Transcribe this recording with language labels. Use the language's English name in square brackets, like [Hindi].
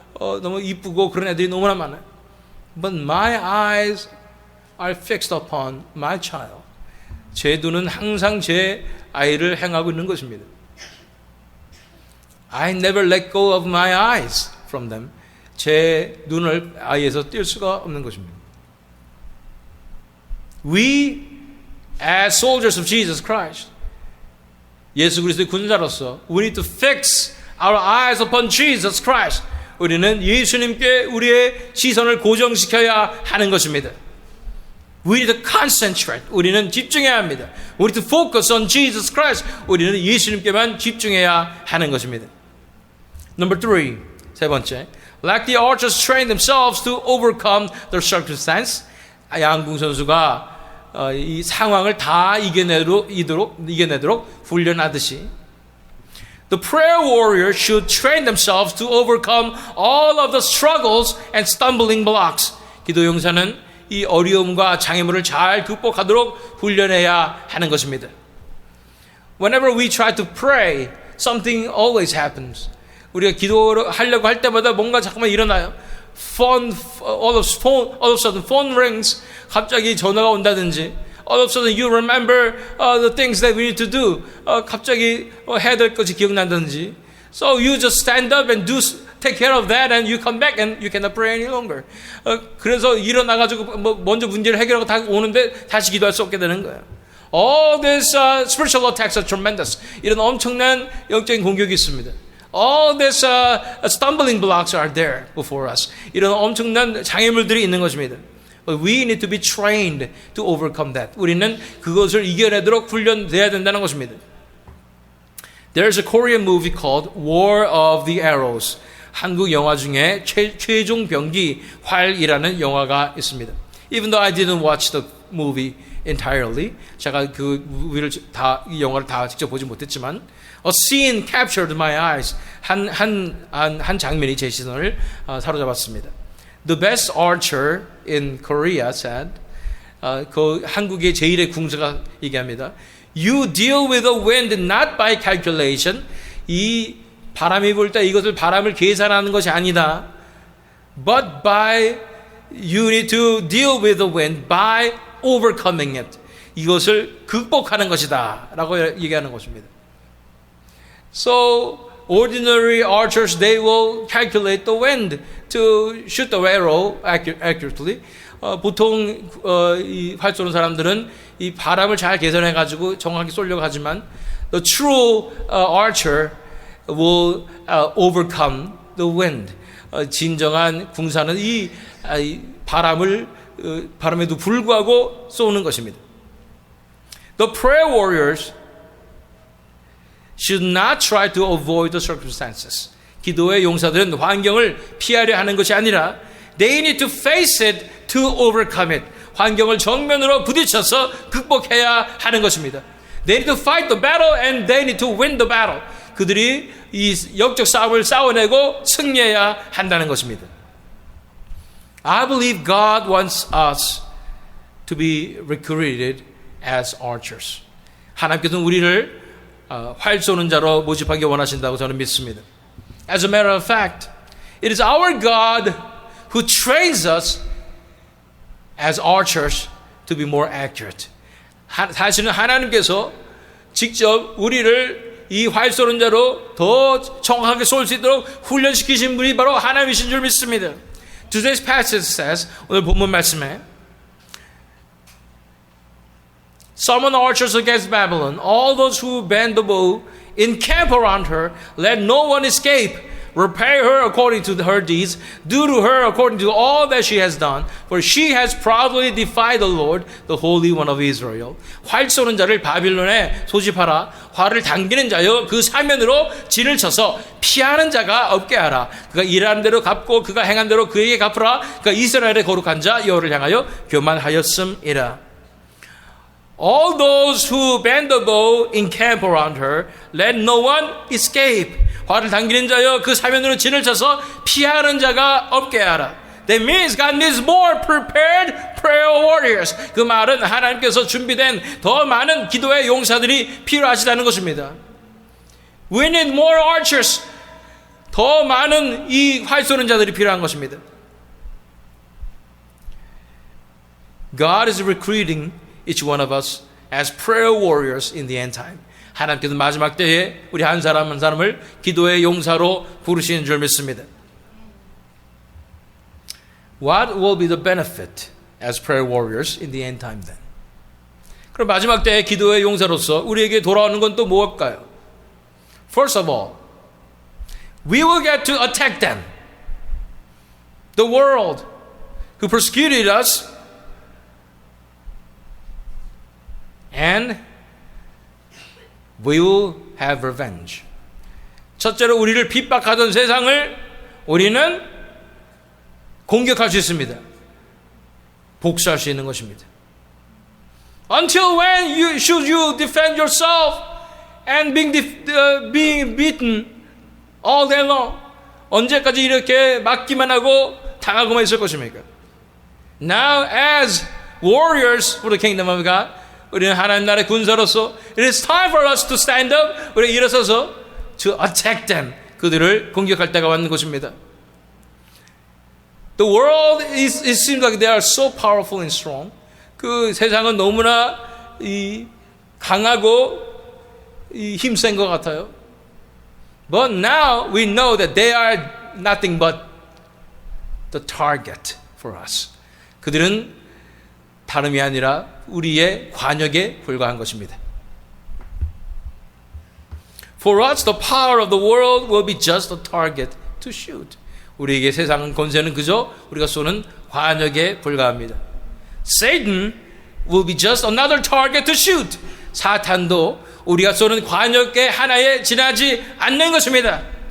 [Korean] 너무 이쁘고 그런 애들이 너무나 많아요. [English] But my eyes are fixed upon my child. [Korean] 제 눈은 항상 제 아이를 향하고 있는 것입니다. [English] I never let go of my eyes from them. [Korean] 제 눈을 아이에서 뗄 수가 없는 것입니다. [English] We, as soldiers of Jesus Christ, [Korean] 예수 그리스도의 군사로서 [English] we need to fix our eyes upon Jesus Christ. [Korean] 우리는 예수님께 우리의 시선을 고정시켜야 하는 것입니다. [English] We need to concentrate. [Korean] 우리는 집중해야 합니다. [English] We need to focus on Jesus Christ. [Korean] 우리는 예수님께만 집중해야 하는 것입니다. [English] Number 3, [Korean] 세 번째. [English] Like the archers train themselves to overcome their circumstance. [Korean] 양궁 선수가 이 상황을 다 이겨내도록 훈련하듯이 [English] The prayer warriors should train themselves to overcome all of the struggles and stumbling blocks. [Korean] 기도 용사는 이 어려움과 장애물을 잘 극복하도록 훈련해야 하는 것입니다. [English] Whenever we try to pray, something always happens. [Korean] 우리가 기도를 하려고 할 때마다 뭔가 자꾸만 일어나요. [English] All of a sudden phone rings. [Korean] 갑자기 전화가 온다든지. [English] All of a sudden you remember the things that we need to do. [Korean] 갑자기 해야 될 것이 기억난다든지. [English] So you just stand up and take care of that and you come back and you cannot pray any longer. [Korean] 그래서 일어나가지고 먼저 문제를 해결하고 다 오는데 다시 기도할 수 없게 되는 거예요. [English] All these spiritual attacks are tremendous. [Korean] 이런 엄청난 영적인 공격이 있습니다. [English] All these stumbling blocks are there before us. [Korean] 이런 엄청난 장애물들이 있는 것입니다. [English] But we need to be trained to overcome that. [Korean] 우리는 그것을 이겨내도록 훈련돼야 된다는 것입니다. [English] There's a Korean movie called War of the Arrows. [Korean] 한국 영화 중에 최종 병기 활이라는 영화가 있습니다. [English] Even though I didn't watch the movie entirely, [Korean] 제가 그 이 영화를 다 직접 보지 못했지만, [English] a scene captured my eyes. [Korean] 한 장면이 제 시선을 사로잡았습니다. [English] The best archer in Korea said, [Korean] 그 한국의 제1의 궁사가 얘기합니다. [English] You deal with the wind not by calculation. [Korean] 이 바람이 불 때 이것을 바람을 계산하는 것이 아니다. [English] But you need to deal with the wind by overcoming it. [Korean] 이것을 극복하는 것이다 라고 얘기하는 것입니다. [English] So ordinary archers, they will calculate the wind to shoot the arrow accurately. [Korean] 보통 이 활 쏘는 사람들은 이 바람을 잘 계산해 가지고 정확히 쏘려고 하지만 [English] the true archer will overcome the wind. [Korean] 진정한 궁사는 이 바람에도 불구하고 쏘는 것입니다. [English] The prayer warriors should not try to avoid the circumstances. [Korean] 기도의 용사들은 환경을 피하려 하는 것이 아니라 [English] they need to face it to overcome it. [Korean] 환경을 정면으로 부딪혀서 극복해야 하는 것입니다. [English] They need to fight the battle and they need to win the battle. [Korean] 그들이 이 영적 싸움을 싸워내고 승리해야 한다는 것입니다. [English] I believe God wants us to be recruited as archers. [Korean] 하나님께서는 우리를 활 쏘는 자로 모집하기 원하신다고 저는 믿습니다. [English] As a matter of fact, it is our God who trains us as archers to be more accurate. [Korean] 사실은 하나님께서 직접 우리를 이 활 쏘는 자로 더 정확하게 쏠 수 있도록 훈련시키신 분이 바로 하나님이신 줄 믿습니다. [English] Today's passage says, [Korean] 오늘 본문 말씀에 [English] Summon archers against Babylon. All those who bend the bow encamp around her. Let no one escape. Repay her according to her deeds. Do to her according to all that she has done. For she has proudly defied the Lord, the Holy One of Israel. [Korean] 활 쏘는 자를 바빌론에 소집하라. 활을 당기는 자여 그 사면으로 진을 쳐서 피하는 자가 없게 하라. 그가 일하는 대로 갚고 그가 행한 대로 그에게 갚으라. 그가 이스라엘의 거룩한 자 여호와를 향하여 교만하였음이라. [English] All those who bend the bow encamp around her. Let no one escape. [Korean] 활을 당기는 자여 그 사면으로 진을 쳐서 피하는 자가 없게 하라. [English] That means God needs more prepared prayer warriors. [Korean] 그 말은 하나님께서 준비된 더 많은 기도의 용사들이 필요하시다는 것입니다. [English] We need more archers [Korean] 더 많은 이 활 쏘는 자들이 필요한 것입니다. [English] God is recruiting each one of us as prayer warriors in the end time. [Korean] 하나님께서 마지막 때에 우리 한 사람 한 사람을 기도의 용사로 부르시는 줄 믿습니다. [English] What will be the benefit as prayer warriors in the end time then? [Korean] 그럼 마지막 때에 기도의 용사로서 우리에게 돌아오는 건 또 무엇일까요? [English] First of all, we will get to attack them. The world who persecuted us and we will have revenge. [Korean] 첫째로 우리를 핍박하던 세상을 우리는 공격할 수 있습니다. 복수할 수 있는 것입니다. [English] Until when should you defend yourself and being beaten all day long? [Korean] 언제까지 이렇게 맞기만 하고 당하고만 있을 것입니까? [English] Now as warriors for the kingdom of God, [Korean] 우리는 하나님 나라의 군사로서 [English] it is time for us to stand up. [Korean] 우리가 일어서서 [English] to attack them. [Korean] 그들을 공격할 때가 왔는 것입니다. [English] The world it seems like they are so powerful and strong. [Korean] 그 세상은 너무나 강하고 힘센 것 같아요. [English] But now we know that they are nothing but the target for us. [Korean] 그들은 다름이 아니라 우리의 관역에 불과한 것입니다. [English] For us, the power of the world will be just a target to shoot. [Korean] 우리에게 세상은 권세는 그저 우리가 쏘는 관역에 불과합니다. [English] Satan will be just another target to shoot. [Korean] 사탄도 우리가 쏘는 관역의 하나에 지나지 않는 것입니다.